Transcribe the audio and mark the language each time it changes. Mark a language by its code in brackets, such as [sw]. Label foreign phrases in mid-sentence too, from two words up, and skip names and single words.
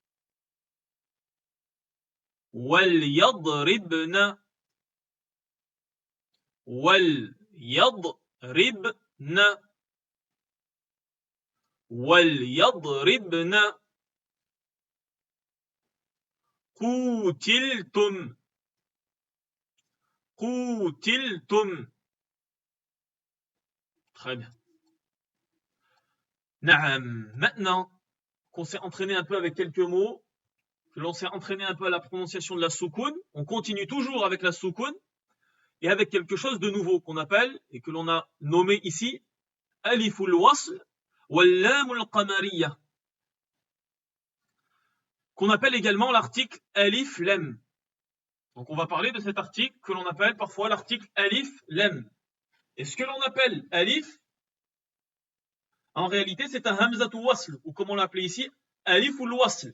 [ar] وليضربن قوتلتم [fr] Très bien. [ar] Naam. [fr] Maintenant qu'on s'est entraîné un peu avec quelques mots, que l'on s'est entraîné un peu à la prononciation de la soukoun, on continue toujours avec la soukoun et avec quelque chose de nouveau qu'on appelle et que l'on a nommé ici [ar] ألف الوصل واللام القمرية, [fr] qu'on appelle également l'article [ar] ألف لام. [fr] Donc on va parler de cet article que l'on appelle parfois l'article [ar] ألف لام. [fr] Et ce que l'on appelle alif, en réalité c'est un [ar] همزة وصل, [fr] ou comme on l'appelait ici, [ar] ألف الوصل.